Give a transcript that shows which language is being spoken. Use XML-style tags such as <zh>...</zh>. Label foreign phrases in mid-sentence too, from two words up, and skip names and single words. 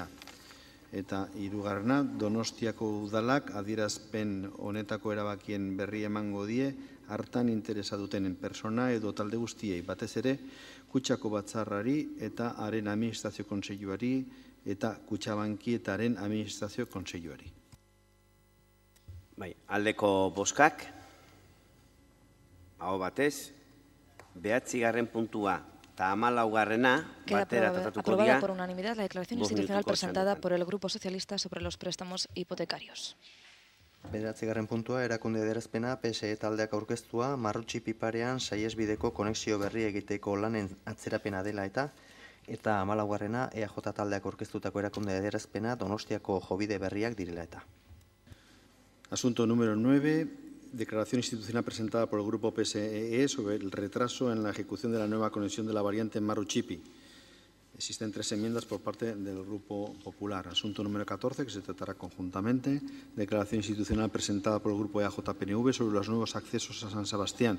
<eu>Eta hirugarrena, Donostiako udalak adierazpen honetako erabakien berri emango die hartan interesa dutenen persona edo talde guztiei batez ere Kutxako batzarrari eta haren administrazio kontseiluari eta Kutxabanki eta haren administrazio kontseiluari. Bai, aldeko bozkak, aho batez, 9. puntua eta 14. batera tratatuko dira.</eu> <es>Aprobada por unanimidad la declaración institucional presentada por el Grupo Socialista sobre los préstamos hipotecarios.</es> <eu>9. puntua, erakunde adierazpena PSE taldeak aurkeztua, Marrutxi Piparean saihesbideko konexio berri egiteko lanen atzerapena dela eta 14. EAJ taldeak aurkeztutako erakunde adierazpena Donostiako jobide berriak direla eta.</eu> <es>Asunto número 9. Declaración institucional presentada por el Grupo PSE sobre el retraso en la ejecución de la nueva conexión de la variante en Marruchipi. Existen 3 enmiendas por parte del Grupo Popular. Asunto número 14, que se tratará conjuntamente. Declaración institucional presentada por el Grupo EAJ-PNV sobre los nuevos accesos a San Sebastián.</es>